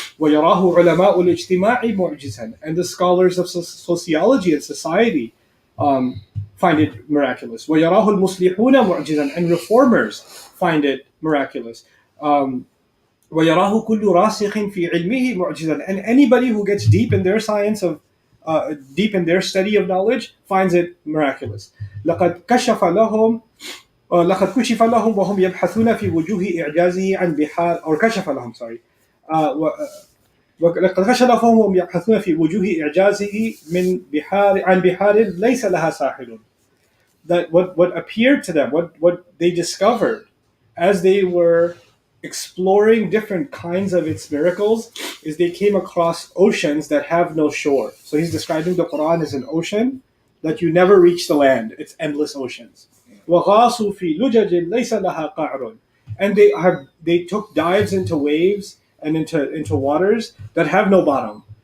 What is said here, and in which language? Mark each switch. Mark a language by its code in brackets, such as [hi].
[ar] وَيَرَاهُ عُلَمَاءُ الْاجْتِمَاعِ مُعْجِزًا, [en] and the scholars of sociology and society find it miraculous. [ar] وَيَرَاهُ الْمُصْلِحُونَ مُعْجِزًا, [en] and reformers find it miraculous. [ar] وَيَرَاهُ كُلُّ رَاسِخٍ فِي عِلْمِهِ مُعْجِزًا, [en] and anybody who gets deep in their science deep in their study of knowledge finds it miraculous. [ar] لَقَدْ كَشَفَ لَهُم وهم يبحثون في وجوه إعجازه عن بحار, or كشف لهم, sorry. لقد كشف لهم وهم يبحثون في وجوه إعجازه عن بحار ليس لها ساحل. [en] That what appeared to them, what they discovered as they were exploring different kinds of its miracles, is they came across oceans that have no shore. So he's describing the Quran as an ocean that you never reach the land. It's endless oceans. [ar] وَغَاصُوا فِي لُجَجٍ لَيْسَ لَهَا قَعْرٌ, [en] and they took dives into waves and into waters that have no bottom.